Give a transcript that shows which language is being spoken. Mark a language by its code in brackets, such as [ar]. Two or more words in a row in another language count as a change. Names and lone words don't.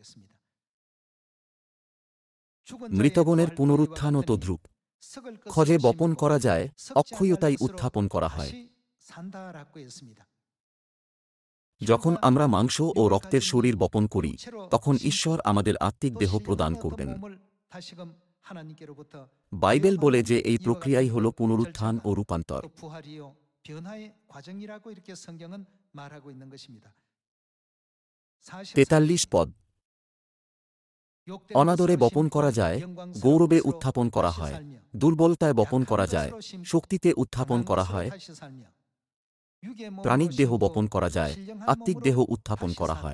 [bn] মৃতগণের পুনরুত্থানও তো ধ্রুব। খজে বপন করা যায়, অক্ষয়তাই উত্থাপন করা হয়। যখন আমরা মাংস ও রক্তের শরীর বপন করি, তখন ঈশ্বর আমাদের আত্মিক দেহ প্রদান করবেন। [ko] 다시금 하나님께로부터 [bn] বাইবেল বলে যে এই প্রক্রিয়াই হল পুনরুত্থান ও রূপান্তর। [ko] 또 부활이요 변화의 과정이라고 이렇게 성경은 말하고 있는 것입니다. [bn] 43 পদ। অনাদরে বপন করা যায়, গৌরবে উত্থাপন করা হয়, দুর্বলতায় বপন করা যায়, শক্তিতে উত্থাপন করা হয়, প্রাণিক দেহ বপন করা যায়, আত্মিক দেহ উত্থাপন করা হয়।